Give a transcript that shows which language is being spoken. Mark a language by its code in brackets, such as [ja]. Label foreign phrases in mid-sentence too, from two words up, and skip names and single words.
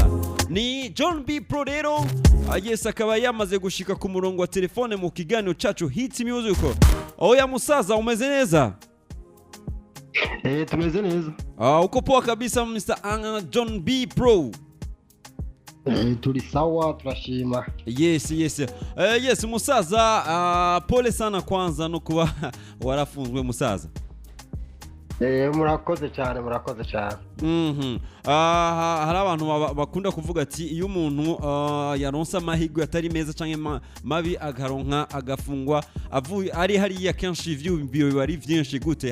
[rn] Ni John B rero akaba yamaze gushika ku murongo wa telefone mu kiganiro cacu Hit Music. Oya musaza umeze neza? Tumeze neza. [sw] Uko poa kabisa Mr. John B [rn] turi sawa turashima. Yes musaza, [sw] pole sana kwanza [rn] no kuba warafunzwe musaza. [rw] Murakoze cyane. [rn] Hari abantu bakunda kuvuga ati iyo umuntu yaronsa amahirwe atari meza canke mabi agaronka agafungwa avuye ari hariya kenshi ivyumviro bari vyinshi gute?